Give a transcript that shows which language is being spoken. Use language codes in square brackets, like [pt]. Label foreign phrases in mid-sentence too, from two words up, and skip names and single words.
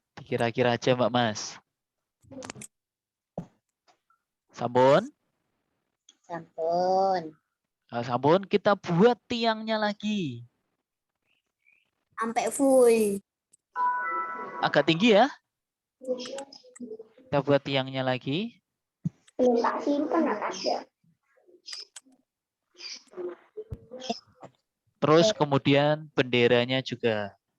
[id] Kira-kira aja Mbak Mas. Sampun? Sampun. Nah, sampun, kita buat tiangnya lagi. Sampai full. Agak tinggi ya. Kita buat tiangnya lagi. Belum tak simpan ada. Terus kemudian benderanya juga.